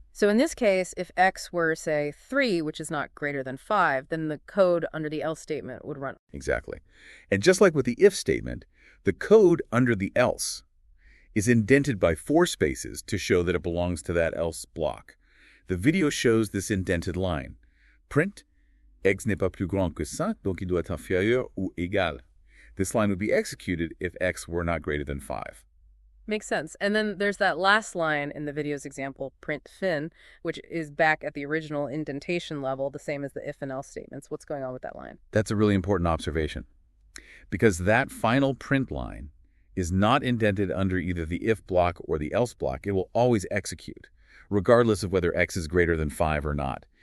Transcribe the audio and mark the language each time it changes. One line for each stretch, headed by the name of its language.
English: So in this case, if x were, say, 3, which is not greater than 5, then the code under the else statement would run. Exactly. And just like with the if statement, the code under the else is indented by 4 spaces to show that it belongs to that else block. The video shows this indented line.
French: Print, x n'est pas plus grand que 5, donc il doit être inférieur ou égal.
English: This line would be executed if x were not greater than 5. Makes sense. And then there's that last line in the video's example, print fin, which is back at the original indentation level, the same as the if and else statements. What's going on with that line? That's a really important observation, because that final print line is not indented under either the if block or the else block. It will always execute, regardless of whether x is greater than 5 or not.